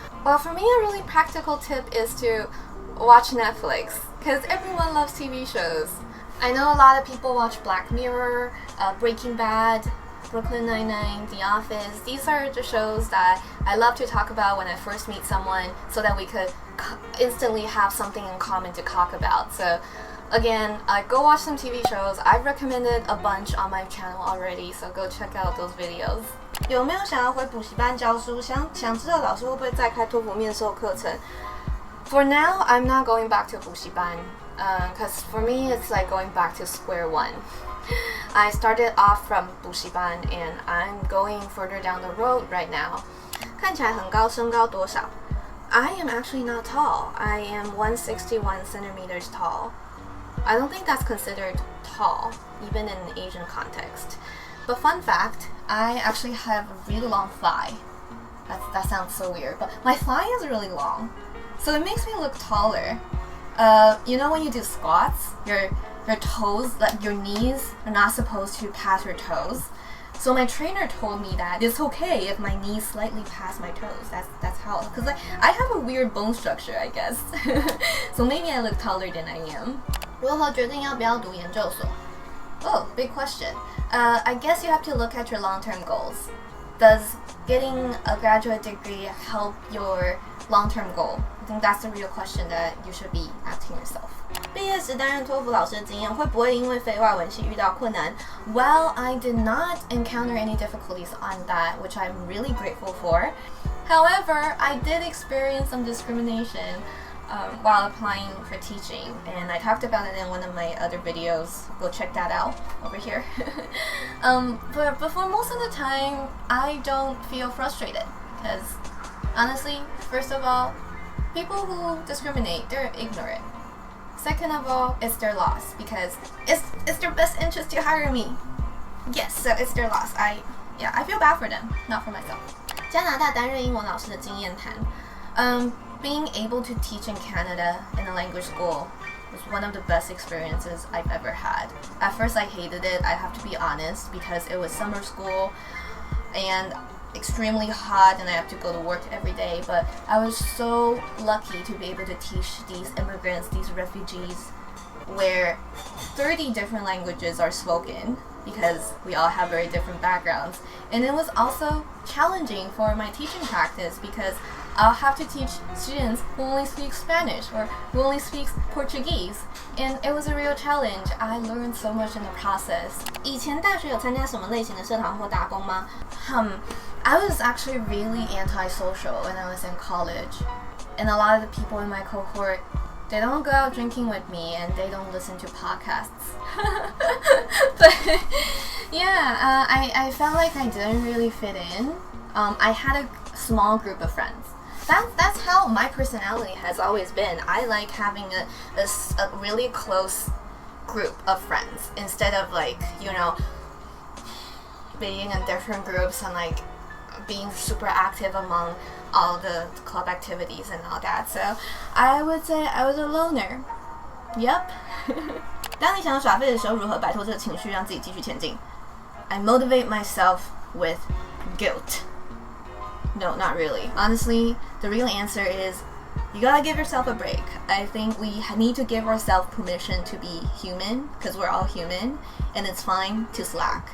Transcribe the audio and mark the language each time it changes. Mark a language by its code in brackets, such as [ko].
[en] Well, for me, a really practical tip is to watch Netflix, because everyone loves TV shows. I know a lot of people watch Black Mirror, Breaking Bad, Brooklyn Nine-Nine, The Office. These are the shows that I love to talk about when I first meet someone, so that we could instantly have something in common to talk about. So again, go watch some TV shows. I've recommended a bunch on my channel already, so go check out those videos. [zh] 有没有想要回补习班教书？想知道老师会不会再开托福面授课程？ [en] For now, I'm not going back to 补习班. because for me it's like going back to square one. I started off from 补习班 and I'm going further down the road right now. [zh] 看起来很高，身高多少？ [en] I am actually not tall. I am 161 centimeters tall. I don't think that's considered tall, even in an Asian context. But fun fact, I actually have a really long thigh. That sounds so weird, but my thigh is really long, so it makes me look taller. You know when you do squats, your toes, like your knees, are not supposed to pass your toes. So my trainer told me that it's okay if my knees slightly pass my toes. That's how, because I have a weird bone structure, I guess. So maybe I look taller than I am. [zh] 如何决定要不要读研究所？ [en] Oh, big question. I guess you have to look at your long-term goals. Does getting a graduate degree help your long-term goal? I think that's the real question that you should be asking yourself. [zh] 毕业时担任托福老师的经验，会不会因为非外文系遇到困难？ [en] Well, I did not encounter any difficulties on that, which I'm really grateful for. However, I did experience some discrimination while applying for teaching, and I talked about it in one of my other videos. Go check that out over here. But for most of the time, I don't feel frustrated because honestly, first of all, people who discriminate, they're ignorant. Second of all, it's their loss because it's their best interest to hire me. Yes, so it's their loss. I feel bad for them, not for myself. [zh] 加拿大担任英文老师的经验谈。 [en] Being able to teach in Canada in a language school was one of the best experiences I've ever had. At first I hated it, I have to be honest, because it was summer school and extremely hot and I have to go to work every day, but I was so lucky to be able to teach these immigrants, these refugees, where 30 different languages are spoken because we all have very different backgrounds. And it was also challenging for my teaching practice because I'll have to teach students who only speak Spanish or who only speak Portuguese. And it was a real challenge. I learned so much in the process. [zh] 以前大学有参加什么类型的社团或打工吗？ [en] I was actually really antisocial when I was in college. And a lot of the people in my cohort, they don't go out drinking with me and they don't listen to podcasts. But yeah, I felt like I didn't really fit in. I had a small group of friends. That's how my personality has always been. I like having a really close group of friends instead of like, you know, being in different groups and like being super active among all the club activities and all that. So I would say I was a loner. Yep. [zh] 当你想要耍废的时候，如何摆脱这个情绪，让自己继续前进？ [en] I motivate myself with guilt. No, not really. Honestly, the real answer is you gotta give yourself a break. I think we need to give ourselves permission to be human because we're all human, and it's fine to slack.